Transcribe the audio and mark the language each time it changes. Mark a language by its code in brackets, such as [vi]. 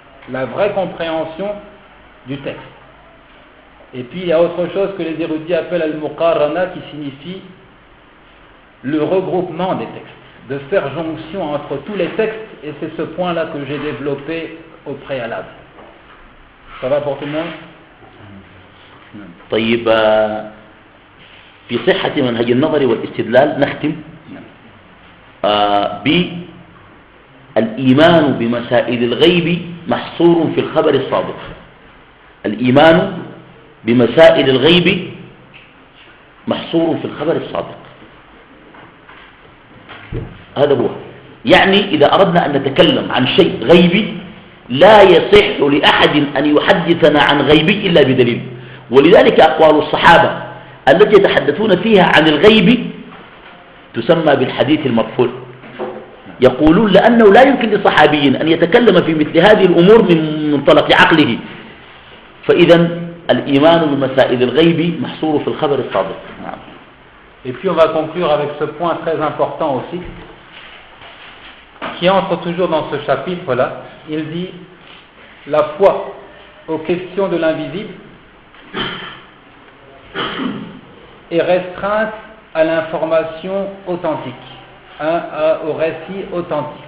[fr] La vraie compréhension du texte. Et puis, il y a autre chose que les érudits appellent al-muqarana, qui signifie le regroupement des textes, de faire jonction entre tous les textes, et c'est ce point-là que j'ai développé au préalable. Ça va pour tout le monde? [ar] طيب في صحة منهج النظر والاستدلال نختم بالإيمان بمسائل الغيب محصور في الخبر الصادق. الإيمان بمسائل الغيب محصور في الخبر الصادق. هذا هو. يعني إذا أردنا أن نتكلم عن شيء غيبي لا يصح لأحد أن يحدثنا عن غيبي إلا بدليل. ولذلك أقوال الصحابة التي يتحدثون فيها عن الغيب تسمى بالحديث المرفوع. يقولون لأنه لا يمكن لصحابي أن يتكلم في مثل هذه الأمور من منطلق عقله. فإذا الإيمان بمسائل الغيب محصور في الخبر الصادق. [fr] Et puis on va conclure avec ce point très important aussi, qui entre toujours dans ce chapitre-là. Il dit la foi aux questions de l'invisible est restreinte à l'information authentique, au récit authentique.